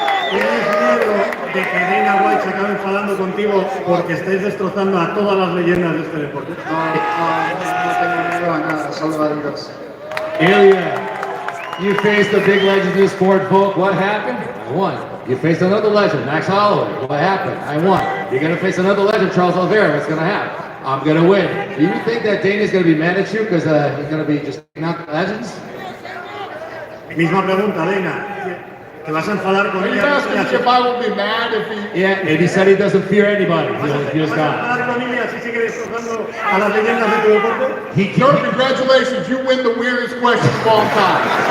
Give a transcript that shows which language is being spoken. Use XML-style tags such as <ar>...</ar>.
<es>¿Tienes miedo de que Dana White se acabe enfadando contigo porque estés destrozando a todas las leyendas de este deporte? No tengo miedo a nada, solo a Dios.</es> <en>Ilia, you faced the big legends of the sport, Volk. What happened? I won. You faced another legend, Max Holloway. What happened? I won. You're going to face another legend, Charles Oliveira. What's going to happen? I'm going to win. Do you think that Dana's going to be mad at you because he's going to be just not legends?</en> <es>Misma pregunta, Dana. ¿Te vas a enfadar con ella?</es> <en>If I would be mad if he... Yeah, and he said he doesn't fear anybody. He fears</en> <es>¿Vas a</es> <en>God.</en> <es>enfadar con ella si sigue destrozando a las leyendas de tu deporte?</es> <en>Sir, congratulations. You win the weirdest question of all time.</en>